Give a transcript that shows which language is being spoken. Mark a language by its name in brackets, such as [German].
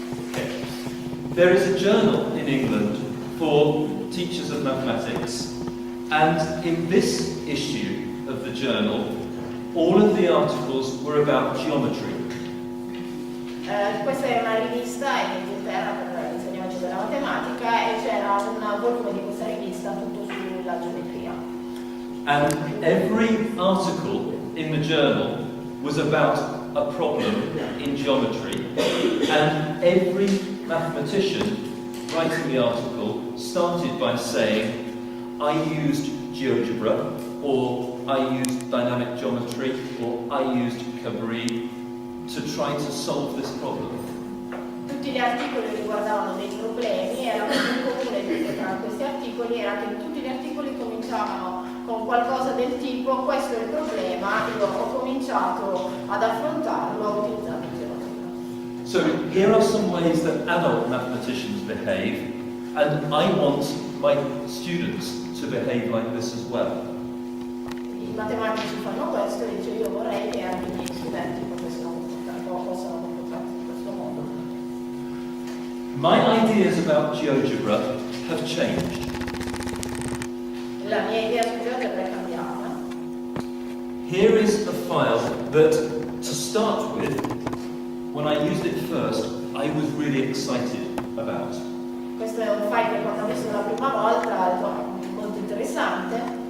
[English] Okay. There is a journal in England for teachers of mathematics, and in this issue of the journal, all of the articles were about geometry. [Italian] Questa è una rivista in Inghilterra per l'insegnamento della matematica e c'era un volume di questa rivista tutto sulla geometria. [English] And every article in the journal was about a problem in geometry, and every mathematician writing the article started by saying, I used GeoGebra, or I used dynamic geometry, or I used Bari to try to solve this problem. [Italian] Tutti gli articoli riguardavano dei problemi e la cosa in comune tra questi articoli era che tutti gli articoli cominciavano con qualcosa del tipo questo è il problema, io ho cominciato ad affrontarlo utilizzando geometria. [English] So here are some ways that adult mathematicians behave, and I want my students to behave like this as well. [Italian] I matematici fanno questo e dice io vorrei che anche i miei studenti possano comportarsi in questo modo. [English] My ideas about GeoGebra have changed. [Italian] La mia idea su GeoGebra è cambiata. [English] Here is a file that, to start with, when I used it first, I was really excited about. [Italian] Questo è un file che quando ho visto la prima volta è molto interessante.